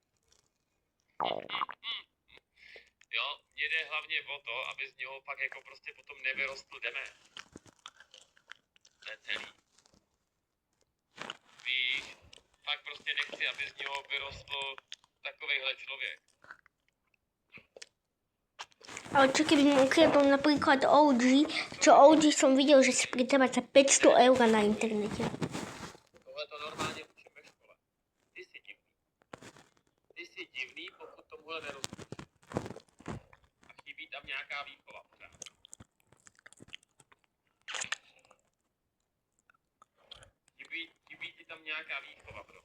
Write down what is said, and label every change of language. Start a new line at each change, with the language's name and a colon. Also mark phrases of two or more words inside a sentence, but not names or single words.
Czech: Jo, mně jde hlavně o to, aby z něho pak jako prostě potom nevyrostl dement. To je celý. Víš, fakt prostě nechci, aby z něho vyrostl takovejhle člověk.
Slovak: Ale čo keby mi ukradol napríklad OG, čo OG som videl, že si predáva za 500 eur na internete.
Czech: Tohle to normálně učím ve škole. Ty jsi divný. Ty jsi divný, pokud nějaká výchova pořád. Chybí ti tam nějaká výchova, bro.